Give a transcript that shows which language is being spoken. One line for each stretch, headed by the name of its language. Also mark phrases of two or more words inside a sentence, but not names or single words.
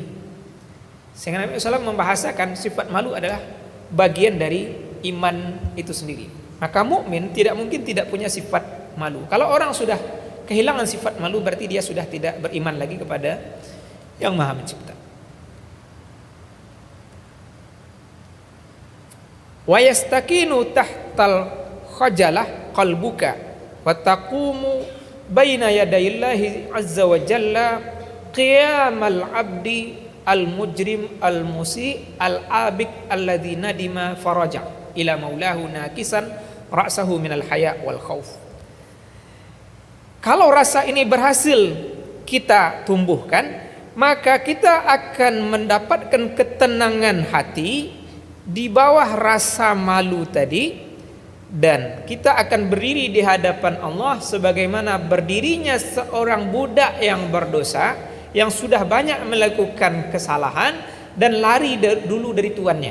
Indonesian: Sehingga Nabi SAW membahasakan sifat malu adalah bagian dari iman itu sendiri. Maka mukmin tidak mungkin tidak punya sifat malu. Kalau orang sudah kehilangan sifat malu, berarti dia sudah tidak beriman lagi kepada Yang Maha Mencipta.
Arabic: ويستكين تحت الخجلة قلبك وتقوم بين يدي الله عز وجل قيام العبد المجرم المسيء الآبق الذي ندم فرجع إلى مولاه ناكسا رأسه من الحياء والخوف.
Indonesian: Kalau rasa ini berhasil kita tumbuhkan, maka kita akan mendapatkan ketenangan hati di bawah rasa malu tadi, dan kita akan berdiri di hadapan Allah sebagaimana berdirinya seorang budak yang berdosa yang sudah banyak melakukan kesalahan dan lari dulu dari tuannya.